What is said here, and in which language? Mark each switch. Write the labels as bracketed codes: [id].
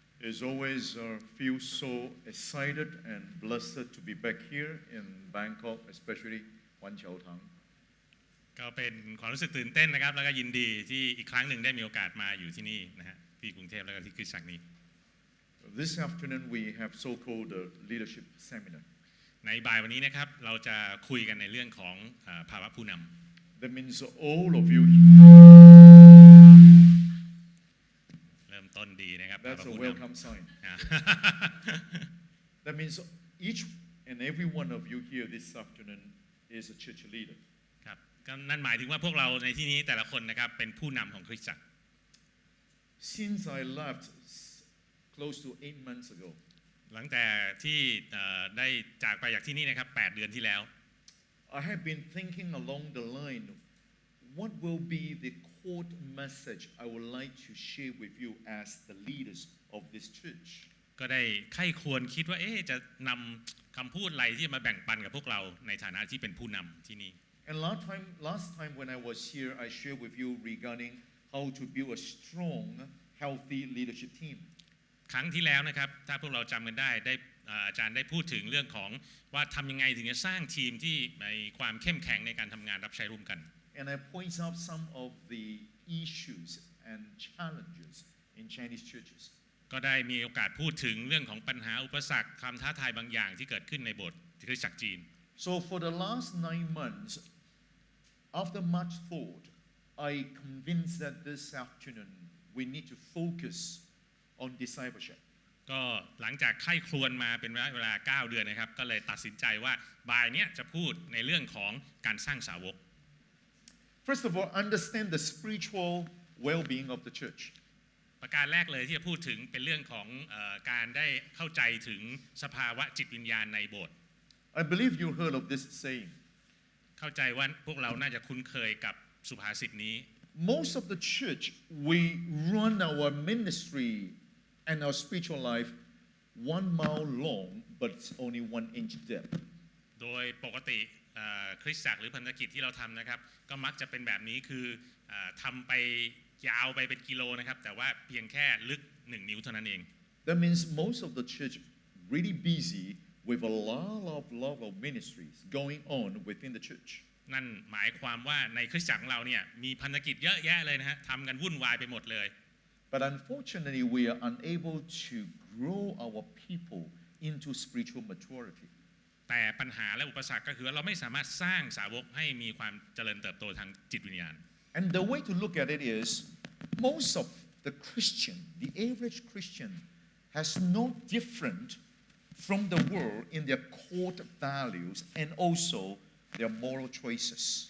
[en] As always, feel so excited and blessed to be back here in Bangkok, especially Wan Chao Tang. [th] ก็เป็นความรู้สึกตื่นเต้นนะครับแล้วก็ยินดีที่อีกครั้งหนึ่งได้มีโอกาสมาอยู่ที่นี่นะฮะที่กรุงเทพแล้วก็ที่คริสตจักรนี้ [en] This afternoon we have so-called leadership seminar. [th] ในบ่ายวันนี้นะครับเราจะคุยกันในเรื่องของภาวะผู้นำ [en] That means all of you. [th] เริ่มต้นดีนะครับ [en] That's a welcome sign. That means each and every one of you here this afternoon is a church leader. [th] ครับก็นั่นหมายถึงว่าพวกเราในที่นี้แต่ละคนนะครับเป็นผู้นำของคริสตจักร [en] Since I left close to 8 months ago, [th] หลังแต่ที่ได้จากไปจากที่นี่นะครับ8 เดือนที่แล้ว [en] I have been thinking along the line, what will be the core message I would like to share with you as the leaders of this church? [th] ก็ได้ใคร่ควรคิดว่าจะนำคำพูดอะไรที่มาแบ่งปันกับพวกเราในฐานะที่เป็นผู้นำที่นี่ [en] And last time when I was here, I shared with you regarding how to build a strong, healthy leadership team. [th] ครั้งที่แล้วนะครับถ้าพวกเราจำกันได้อาจารย์ได้พูดถึงเรื่องของว่าทำยังไงถึงจะสร้างทีมที่มีความเข้มแข็งในการทำงานรับใช้ร่วมกัน [en] And I point out some of the issues and challenges in Chinese churches. [th] ก็ได้มีโอกาสพูดถึงเรื่องของปัญหาอุปสรรคความท้าทายบางอย่างที่เกิดขึ้นในโบสถ์คริสตจักรจีน [en] So for the last 9 months, after much thought, I convinced that this afternoon we need to focus on discipleship. [th] ก็หลังจากไข้ครวญมาเป็นเวลา9 เดือนนะครับก็เลยตัดสินใจว่าบ่ายนี้จะพูดในเรื่องของการสร้างสาวก [en] First of all, understand the spiritual well-being of the church. [th] ประการแรกเลยที่จะพูดถึงเป็นเรื่องของการได้เข้าใจถึงสภาวะจิตวิญญาณในโบสถ์ [en] I believe you heard of this saying. [th] เข้าใจว่าพวกเราน่าจะคุ้นเคยกับสุภาษิตนี้ [en] Most of the church, we run our ministry and our spiritual life 1 mile long, but it's only 1 inch depth. [th] โดยปกติคริสตจักรหรือพันธกิจที่เราทำนะครับก็มักจะเป็นแบบนี้คือทำไปยาวไปเป็นกิโลนะครับแต่ว่าเพียงแค่ลึก1 นิ้วเท่านั้นเอง [en] That means most of the church really busy with a lot of ministries going on within the church. [th] นั่นหมายความว่าในคริสตจักรของเราเนี่ยมีพันธกิจเยอะแยะเลยนะฮะทำกันวุ่นวายไปหมดเลย [en] But unfortunately, we are unable to grow our people into spiritual maturity. [th] แต่ปัญหาและอุปสรรคก็คือว่าเราไม่สามารถสร้างสาวกให้มีความเจริญเติบโตทางจิตวิญญาณ [en] And the way to look at it is, most of the Christian, the average Christian, has no different from the world in their core values and also their moral choices.